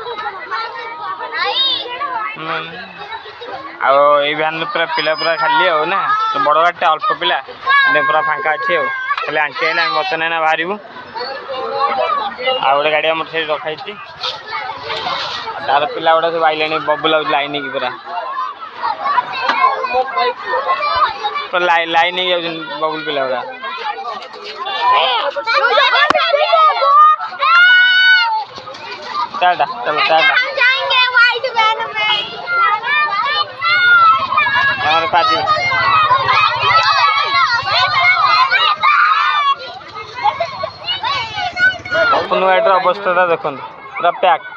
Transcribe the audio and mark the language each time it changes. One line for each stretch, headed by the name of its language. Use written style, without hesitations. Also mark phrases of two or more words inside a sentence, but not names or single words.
Odia: ଆଉ ଏଇ ଭ୍ୟାନ୍ରେ ପୁରା ପିଲା ପୁରା ଖାଲି ଆଉ ନା, ବଡ଼ ଗାଡ଼ିଟା ଅଳ୍ପ ପିଲା ପୁରା ଫାଙ୍କା ଅଛି। ଆଉ ଖାଲି ଆଣ୍ଟି ଆଇଲେ ଆମେ ବର୍ତ୍ତମାନ ଏଇନା ବାହାରିବୁ। ଆଉ ଗୋଟେ ଗାଡ଼ି ଆମର ସେଇଠି ରଖାହେଇଛି। ତାର ପିଲା ଗୁଡ଼ା ସବୁ ଆଇଲେଣି, ବବୁଲ ଲାଇନ୍ ହେଇକି ପୁରା ଲାଇନ୍ ହେଇକି ଯାଉଛନ୍ତି ବବୁଲ ପିଲା ଗୁଡ଼ା।
Hindi: टाटा चलो टाटा जाएंगे वाइट वैन में। हमारे पास अपनो गाड़ीर अवस्था देखो पूरा पैक।